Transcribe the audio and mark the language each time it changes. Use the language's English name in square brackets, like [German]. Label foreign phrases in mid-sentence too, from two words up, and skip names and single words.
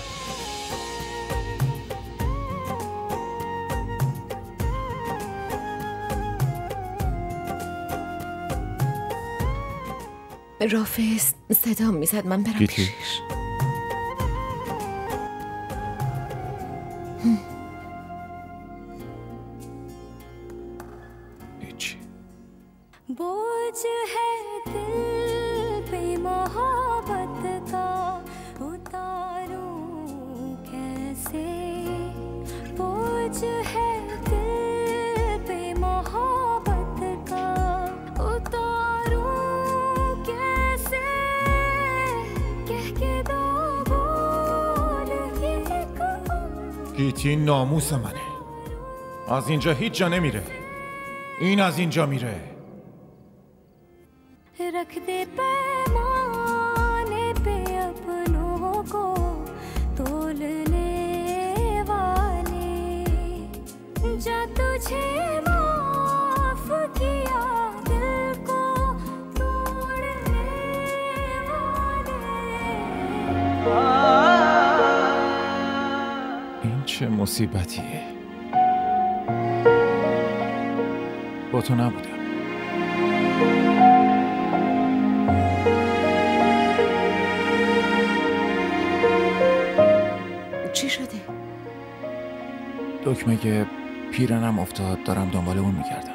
[Persian] رافع صدا میزد من برم گیتی. پیشش. هیچی. [Hindi] बोझ है दिल पे मोहब्बत का उतारूं कैसे बोझ है दिल पे मोहब्बत का उतारूं कैसे कह के दो बोल ये [Persian] گیتی ناموس منه، از اینجا هیچ جا نمیره. این از اینجا میره. [Hindi] रख दे पैमाने पे अपनों को तोलने वाले जा तुझे माफ किया दिल को तोड़ने वाले [Persian] این چه مصیبتیه؟ با تو نبودم. چی شده؟ دکمه پیرنم افتاد، دارم دنبال اون میگردم.